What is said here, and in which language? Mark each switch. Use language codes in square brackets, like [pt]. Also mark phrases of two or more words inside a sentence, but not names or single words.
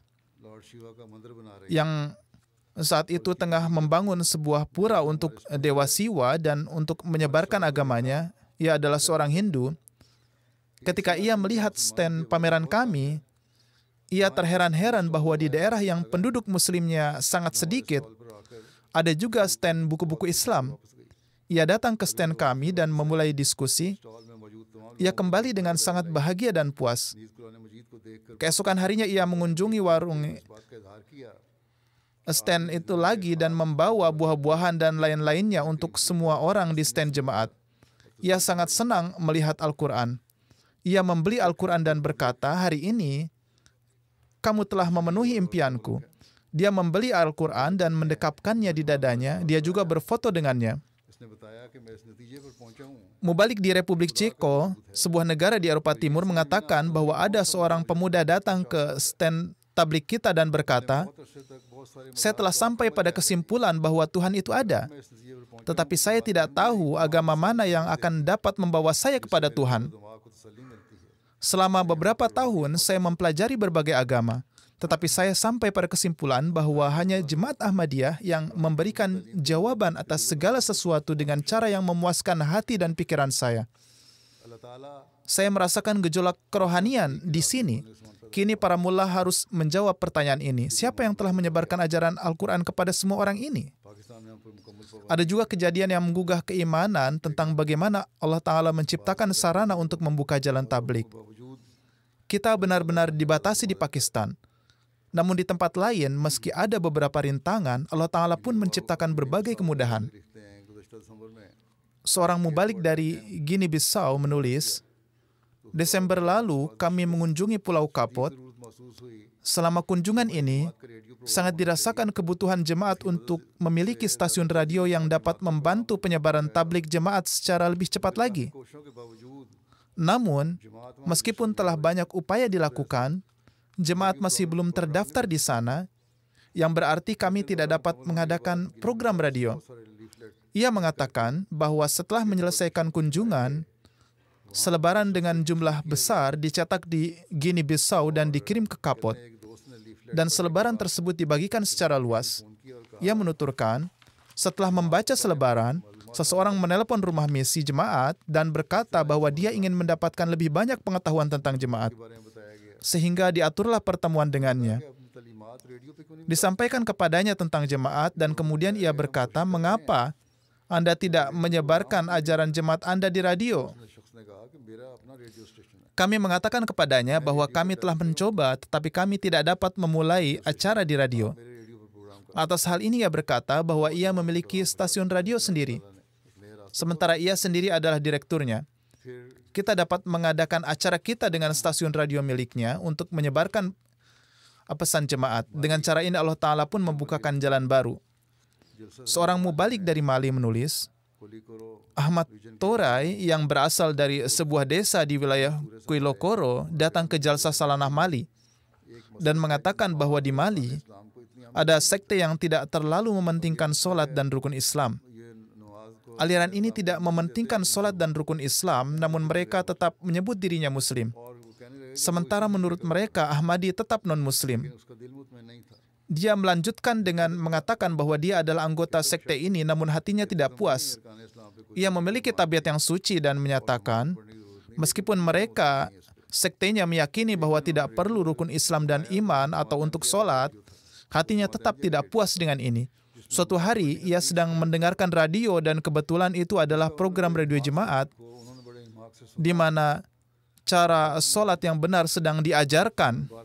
[ur] لارڈ شیوا کا مندر بنا رہے [id] yang saat itu tengah membangun sebuah pura untuk Dewa Siwa dan untuk menyebarkan agamanya. Ia adalah seorang Hindu. Ketika ia melihat stand pameran kami, ia terheran-heran bahwa di daerah yang penduduk muslimnya sangat sedikit, ada juga stand buku-buku Islam. Ia datang ke stand kami dan memulai diskusi. [ur] اسٹال میں موجود تمام [id] Ia kembali dengan sangat bahagia dan puas. [ur] نیز قرآن مجید کو دیکھ کر [id] Keesokan harinya ia mengunjungi warung [ur] اس بات کا اظہار کیا [id] stand itu lagi dan membawa buah-buahan dan lain-lainnya untuk semua orang di stand jemaat. Ia sangat senang melihat Al-Quran. Ia membeli Al-Quran dan berkata, hari ini kamu telah memenuhi impianku. Dia membeli Al-Quran dan mendekapkannya di dadanya. Dia juga berfoto dengannya. [ur] اس نے بتایا کہ میں اس نتیجے پر پہنچا ہوں [id] Mubalik di Republik Ceko, sebuah negara di Eropa Timur, mengatakan bahwa ada seorang pemuda datang ke stand tablik kita dan berkata, [ur] بہت عرصے تک بہت سارے [id] saya telah sampai pada kesimpulan bahwa Tuhan itu ada. [ur] میں اس نتیجے پر پہنچا [id] Tetapi saya tidak tahu agama mana yang akan dapat membawa saya kepada Tuhan. [ur] دماغ کو تسلی ملتی ہے [id] Selama beberapa tahun, saya mempelajari berbagai agama. Tetapi saya sampai pada kesimpulan bahwa hanya Jemaat Ahmadiyah yang memberikan jawaban atas segala sesuatu dengan cara yang memuaskan hati dan pikiran saya. [ur] اللہ تعالیٰ [id] Saya merasakan gejolak kerohanian di sini. Kini para mullah harus menjawab pertanyaan ini. Siapa yang telah menyebarkan ajaran Al-Quran kepada semua orang ini? [ur] پاکستان میں ہم پر مکمل پابندی [id] Ada juga kejadian yang menggugah keimanan tentang bagaimana Allah Ta'ala menciptakan sarana untuk membuka jalan tablik. [ur] बावजूद [id] Kita benar-benar dibatasi di Pakistan. Namun di tempat lain, meski ada beberapa rintangan, Allah Ta'ala pun menciptakan berbagai kemudahan. [ur] لکھتے ہیں گزشتہ دسمبر میں [id] Seorang mubalik dari Guinea Bissau menulis, Desember lalu kami mengunjungi Pulau Kapot. [ur] ضرورت محسوس ہوئی [id] Selama kunjungan ini, [ur] کہ ریڈیو [id] sangat dirasakan kebutuhan jemaat untuk memiliki stasiun radio yang dapat membantu penyebaran tablik jemaat secara lebih cepat lagi. [ur] کوششوں کے باوجود [id] Namun, meskipun telah banyak upaya dilakukan, jemaat masih belum terdaftar di sana, yang berarti kami tidak dapat mengadakan program radio. [ur] سارے لیفلیٹ [id] Ia mengatakan bahwa setelah menyelesaikan kunjungan, selebaran dengan jumlah besar dicetak di Guinea Bissau dan dikirim ke Kapot, [ur] ایک دوست نے لیفلیٹ [id] dan selebaran tersebut dibagikan secara luas. [ur] کی اور کہا [id] Ia menuturkan, setelah membaca selebaran, seseorang menelepon rumah misi jemaat dan berkata bahwa dia ingin mendapatkan lebih banyak pengetahuan tentang jemaat, [ur] کے بارے میں بتایا گیا [id] sehingga diaturlah pertemuan dengannya. [ur] کہ اپنی تعلیمات ریڈیو پے کیوں نہیں [id] Disampaikan kepadanya tentang jemaat dan kemudian ia berkata, mengapa Anda tidak menyebarkan ajaran jemaat Anda di radio? [ur] بتایا شخص نے کہا کہ میرا اپنا ریڈیو اسٹیشن ہے [id] Kami mengatakan kepadanya bahwa kami telah mencoba, tetapi kami tidak dapat memulai acara di radio. [ur] میرے ریڈیو پر پروگرام کر [id] Atas hal ini ia berkata bahwa ia memiliki stasiun radio sendiri, sementara ia sendiri adalah direkturnya. [ur] फिर [id] Kita dapat mengadakan acara kita dengan stasiun radio miliknya untuk menyebarkan pesan jemaat. Dengan cara ini Allah Ta'ala pun membukakan jalan baru. Seorang mubalik dari Mali menulis, [ur] کھولی کرو [id] Ahmad Torai yang berasal dari sebuah desa di wilayah Kuilokoro datang ke Jalsa Salanah Mali dan mengatakan bahwa di Mali [ur] اسلام کو اتنی [id] ada sekte yang tidak terlalu mementingkan solat dan rukun Islam. [ur] یہ نواز کو [id] Aliran ini tidak mementingkan solat dan rukun Islam, namun mereka tetap menyebut dirinya Muslim. [ur] اور وہ کہنے لگے [id] Sementara menurut mereka, Ahmadi tetap non-Muslim. [ur] اس کا دل مطمئن نہیں تھا [id] Dia melanjutkan dengan mengatakan bahwa dia adalah anggota sekte ini, namun hatinya tidak puas. [ur] ارکان اسلام پے کوئی [id] Ia memiliki tabiat yang suci dan menyatakan, meskipun mereka, sektenya meyakini bahwa tidak perlu rukun Islam dan iman atau untuk sholat, hatinya tetap tidak puas dengan ini. Suatu hari, ia sedang mendengarkan radio dan kebetulan itu adalah program radio jemaat di mana cara sholat yang benar sedang diajarkan.